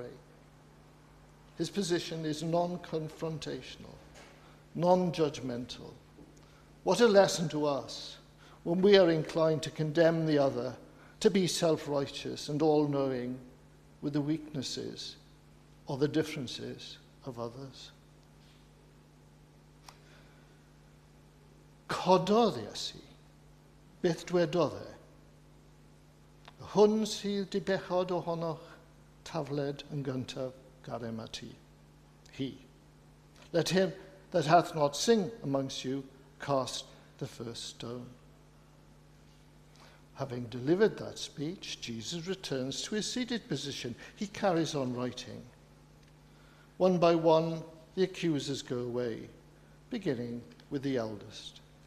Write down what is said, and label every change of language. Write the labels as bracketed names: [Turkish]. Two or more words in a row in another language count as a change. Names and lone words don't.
[English] His position is non-confrontational, non-judgmental. What a lesson to us when we are inclined to condemn the other, to be self-righteous and all-knowing with the weaknesses or the differences of others. [Welsh] Cododd Iesu, beth dwedodd e? Hwn sydd di bechod ohonoch tafled yn gyntaf garem ati. Hi. [English] Let him that hath not sinned amongst you cast the first stone. Having delivered that speech, Jesus returns to his seated position. He carries on writing. One by one, the accusers go away, beginning with the eldest.